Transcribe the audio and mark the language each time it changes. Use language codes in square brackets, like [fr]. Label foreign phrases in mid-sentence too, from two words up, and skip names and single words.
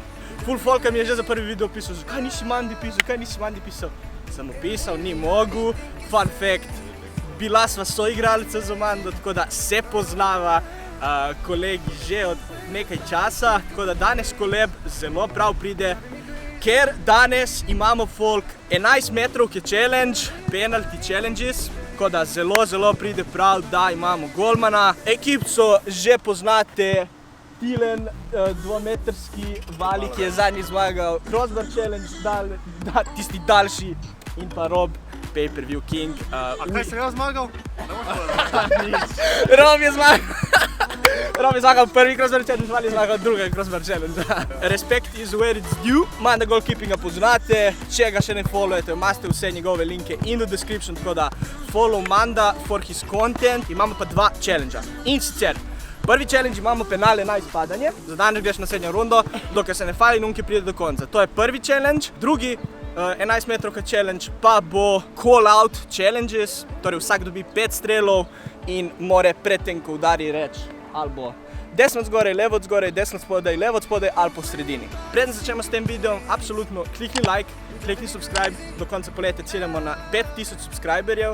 [sl] Ful folka mi je že za prvi video pisal, zakaj nisi Mandi pisal, Sem opisal, ni mogel. [en] Fun fact, [sl] bila sva soigralca z Mando, tako da se poznava kolegi že od nekaj časa, tako da danes koleb zelo prav pride, ker danes imamo folk 11 metrovke challenge, [en] penalty challenges, [sl] tako da zelo pride prav, da imamo golmana. Ekipco že poznate, Tilen, dvometrski Vali, ki je zadnji zmagal [en] crossbar challenge, [sl] tisti daljši, in pa Rob, [en] pay-per-view king. [sl] A kaj sem jaz zmagal? Rob je zmagal prvi [en] crossbar challenge, [sl] Vali je zmagal drugi [en] crossbar challenge. Respect is where it's due. [sl] Manda goalkeepinga poznate, če ga še ne followete, imate vse njegove linke in v description, tako da [en] follow Manda for his content. [sl] Imamo pa dva challengea. In sicer, prvi challenge imamo penale na izpadanje, za danes greš na naslednjo rundo, dokaj se ne fali, nunke pride do konca. To je prvi challenge. Drugi 11 metrovka challenge pa bo [en] call out challenges, [sl] torej vsak dobi 5 strelov in more predtem, ko udari reči ali bo desno od zgoraj, levo od zgoraj, desno od spodaj, levo od spodaj ali po sredini. Preden začnemo s tem videom, absolutno klikni like, klikni subscribe, do konca poletja ciljamo na 5000 subscriberjev.